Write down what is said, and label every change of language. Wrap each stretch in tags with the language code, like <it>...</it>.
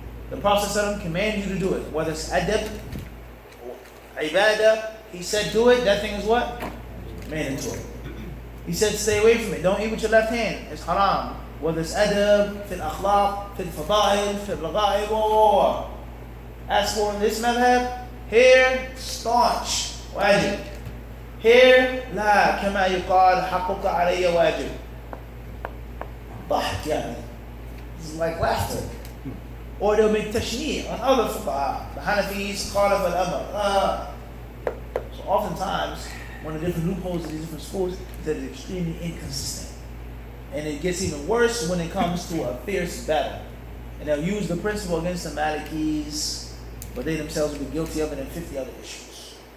<en>The Prophet commands you to do it. Whether it's adab, ibadah, he said do it, that thing is what? mandatory. He said, stay away from it. Don't eat with your left hand. It's haram. Whether it's adab, fil akhlaq, fil fada'il, fil raga'ib, or as for this madhab, hair, staunch, wajib.</en> <ar>Hair, لا كما يقال حقك علي واجب. ضحك يعني.</ar> <en>This is like laughter. Or they'll make tashni' on other fuqaha. The Hanafis, khalaf al-amr. So oftentimes, one of the different loopholes of these different schools is that it's extremely inconsistent. And it gets even worse when it comes to a fierce battle. And they'll use the principle against the Malikis, but they themselves will be guilty of it in 50 other issues.</en>